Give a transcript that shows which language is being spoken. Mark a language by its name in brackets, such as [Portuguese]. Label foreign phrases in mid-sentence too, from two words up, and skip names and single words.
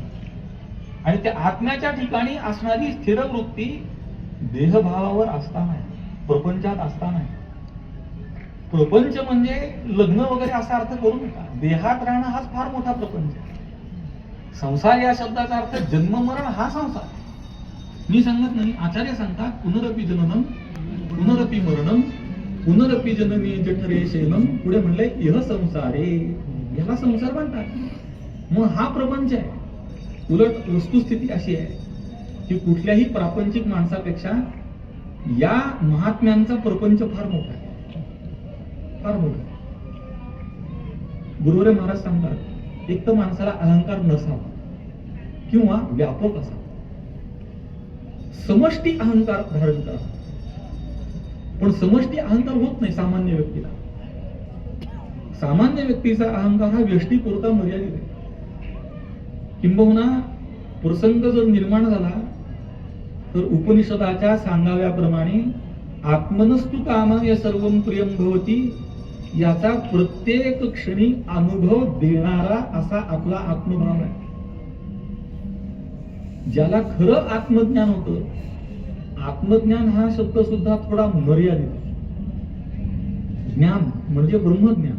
[Marathi] आणि त्या आत्म्याच्या ठिकाणी असणारी स्थिर वृत्ती देहभावावर असताना आहे, प्रपंचात असताना आहे. प्रपंच म्हणजे लग्न वगैरे असा अर्थ करू नका. देहात राहणं हाच फार मोठा प्रपंच आहे. संसार या शब्दाचा अर्थ जन्म मरण हा संसार. मी सांगत नाही, आचार्य सांगतात [Sanskrit] पुनरपी जननम पुनरपी मरणम पुनरपी जननी जठरे शैलम. [Marathi] पुढे म्हणलंय [Sanskrit] इह संसारे, [Marathi] याला संसार म्हणतात. मग हा प्रपंच आहे. उलट वस्तुस्थिती अशी आहे की कुठल्याही प्रापंचिक माणसापेक्षा या महात्म्यांचा प्रपंच फार मोठा आहे, फार मोठा. गुरुवार महाराज सांगतात एक तर माणसाला अहंकार नसावा किंवा व्यापक असावा, समष्टी अहंकार धारण करा. पण समष्टी अहंकार होत नाही सामान्य व्यक्तीला. सामान्य व्यक्तीचा अहंकार हा व्यष्टीपुरता मर्यादित आहे. किंबहुना प्रसंग जर निर्माण झाला तर उपनिषदाच्या सांगाव्याप्रमाणे [Sanskrit] आत्मनस्तु कामाय सर्वं प्रियं भवति [Marathi] याचा प्रत्येक क्षणी अनुभव देणारा असा आपला आत्मभाव आहे. ज्याला खरं आत्मज्ञान होतं, आत्मज्ञान हा शब्द सुद्धा थोडा मर्यादित आहे. ज्ञान म्हणजे ब्रह्मज्ञान.